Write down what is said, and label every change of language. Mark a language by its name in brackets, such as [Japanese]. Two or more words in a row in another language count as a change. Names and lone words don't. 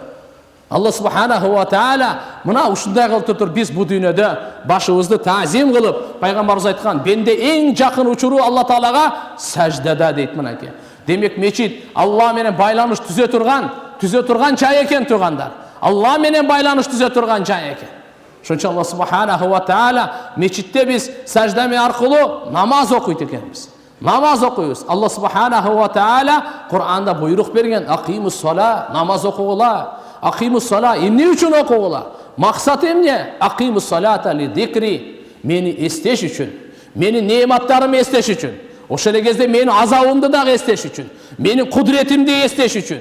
[Arabic] الله سبحانه وتعالى [Kyrgyz] мына ушундай кылып туруп биз бу дүйнөдө башыбызды таазим кылып, пайгамбарыбыз айткан, бенде эң жакын учуруу Алла Таалага саждада дейт мынакей. Демек мечит Алла менен байланыш түзө турган жай экен туугандар. Алла менен байланыш түзө турган жай экен. Ошончо [Arabic] الله سبحانه وتعالى [Kyrgyz] мечитте биз сажда аркылуу намаз окуйт экенбиз. Намаз окуйбуз. [Arabic] الله سبحانه وتعالى [Kyrgyz] Кур'анда буйрук берген, [Arabic] أقيموا الصلاة, [Kyrgyz] намаз окугула. [Arabic] أقيموا الصلاة [Kyrgyz] эмне үчүн окугула? Максаты эмне? [Arabic] أقم الصلاة لذكري, [Kyrgyz] мени эстеш үчүн, менин неаматтарымды эстеш үчүн. Ошол эле кезде менин азабымды дагы эстеш үчүн, менин кудуретимди эстеш үчүн.